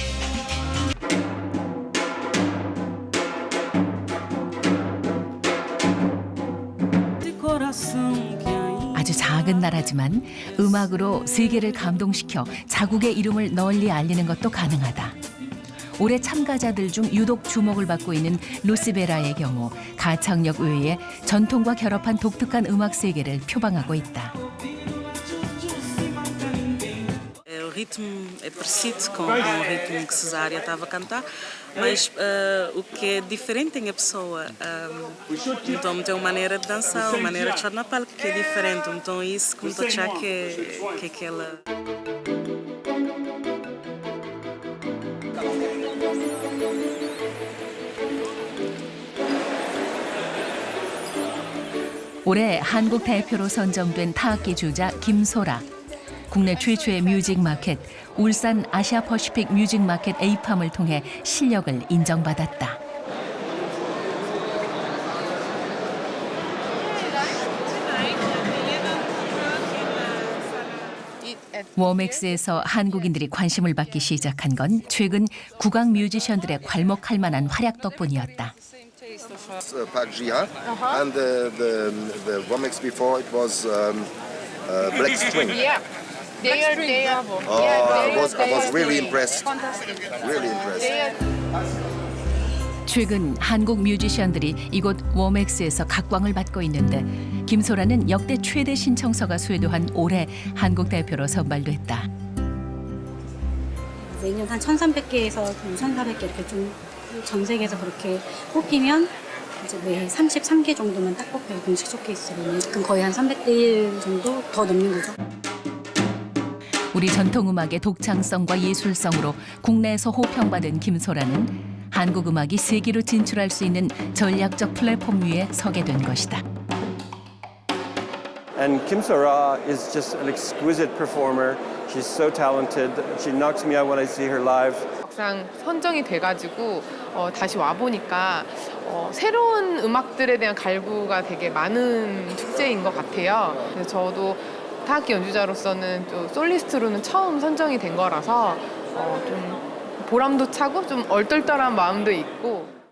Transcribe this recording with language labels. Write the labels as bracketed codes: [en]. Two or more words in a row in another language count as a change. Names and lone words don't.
[ko] 아주 작은 나라지만 음악으로 세계를 감동시켜 자국의 이름을 널리 알리는 것도 가능하다. 올해 참가자들 중 유독 주목을 받고 있는 루시베라의 경우 가창력 외에 전통과 결합한 독특한 음악 세계를 표방하고 있다. [pt] O ritmo é parecido com o ritmo que Cesária estava a cantar, mas o que é diferente tem a pessoa. Então tem uma maneira de dançar, uma maneira de estar na palco que é diferente. Então isso como estou a achar que é aquela. [ko] 올해 한국 대표로 선정된 타악기 주자 김소라. 국내 최초의 뮤직 마켓 울산 아시아 퍼시픽 뮤직 마켓 에이팜을 통해 실력을 인정받았다. [pt] É [ko] 워맥스에서 한국인들이 관심을 받기 시작한 건 최근 국악 뮤지션들의 괄목할 만한 활약 덕분이었다. [en] Park Ji-ha, and the Womex before it was Black String. They are. I was really impressed. Really impressed. [ko] 최근 한국 뮤지션들이 이곳 워맥스에서 각광을 받고 있는데 김소라는 역대 최대 신청서가 수여한 올해 한국 대표로 선발됐다. 이제 2년 한 1,300개에서 2,400개 이렇게 좀 전 세계에서 그렇게 뽑히면 이제 매 33개 정도만 딱 뽑혀요. 공식 쇼케이스로는. 그럼 거의 한 300대 1 정도 더 넘는 거죠. 우리 전통음악의 독창성과 예술성으로 국내에서 호평받은 김소라는 한국 음악이 세계로 진출할 수 있는 전략적 플랫폼 위에 서게 된 것이다. [en] And Kim So-ra is just an exquisite performer. She's so talented. She knocks me out when I see her live. [ko] 막상 선정이 돼가지고 다시 와 보니까 새로운 음악들에 대한 갈구가 되게 많은 축제인 것 같아요. 그래서 저도 타악기 연주자로서는 또 솔리스트로는 처음 선정이 된 거라서 좀 보람도 차고 좀 얼떨떨한 마음도 있고.